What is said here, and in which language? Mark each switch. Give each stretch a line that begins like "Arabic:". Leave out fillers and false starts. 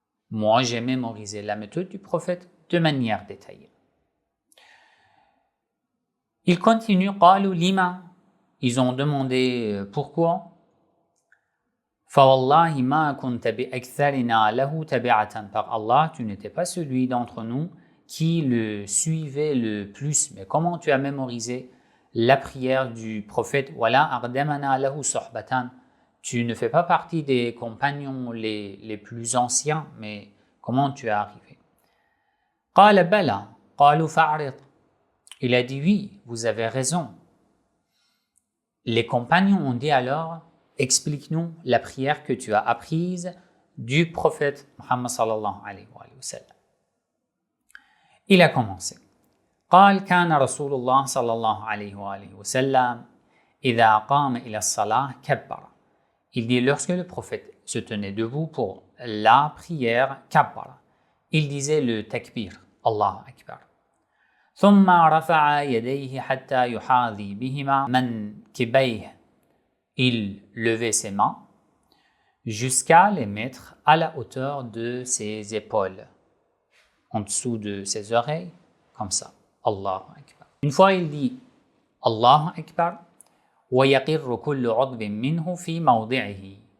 French: Moi, j'ai mémorisé la méthode du prophète de manière détaillée. Ils continuent,
Arabic: قالوا لما.
French: Ils ont demandé pourquoi.
Arabic: فوالله ما كنت بأكثرنا له تبعة.
French: Par Allah, tu n'étais pas celui d'entre nous qui le suivait le plus. Mais comment tu as mémorisé la prière du prophète?
Arabic: ولا أقدمنا له صحبة.
French: Tu ne fais pas partie des compagnons les plus anciens, mais comment tu es arrivé?
Arabic: قال بلى قالوا فأعرض.
French: Il a dit oui, vous avez raison. Les compagnons ont dit alors, explique-nous la prière que tu as apprise du prophète Muhammad sallallahu alayhi wa sallam. Il a commencé.
Arabic: قال كان رسول الله صلى الله عليه وآله وسلم إذا قام إلى الصلاة كبر.
French: Il dit lorsque le prophète se tenait debout pour la prière, kabbara. Il disait le takbir, Allahu Akbar.
Arabic: ثم رفع يديه حتى يحاذي بهما منكبيه.
French: Il levait ses mains jusqu'à les mettre à la hauteur de ses épaules, en dessous de ses oreilles, comme ça. Allahu Akbar. Une fois il dit Allahu Akbar,
Arabic: ويقر كل عضو منه في موضعه.